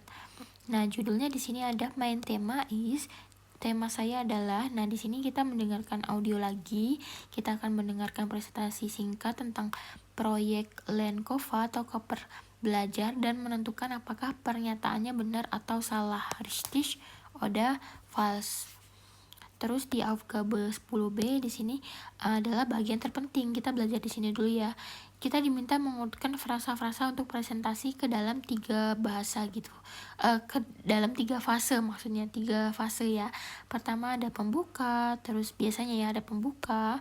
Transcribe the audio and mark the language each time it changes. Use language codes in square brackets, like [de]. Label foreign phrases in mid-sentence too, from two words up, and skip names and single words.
[id] Nah, judulnya di sini ada [de] mein Thema is. [id] Tema saya adalah, nah di sini kita mendengarkan audio lagi, kita akan mendengarkan presentasi singkat tentang proyek Lenkova atau koper belajar dan menentukan apakah pernyataannya benar atau salah, [de] richtig oder falsch. [id] Terus di Aufgabe 10B di sini adalah bagian terpenting. Kita belajar di sini dulu ya. Kita diminta mengurutkan frasa-frasa untuk presentasi ke dalam 3 bahasa gitu. Ke dalam 3 fase, maksudnya 3 fase ya. Pertama ada pembuka, terus biasanya ya ada pembuka.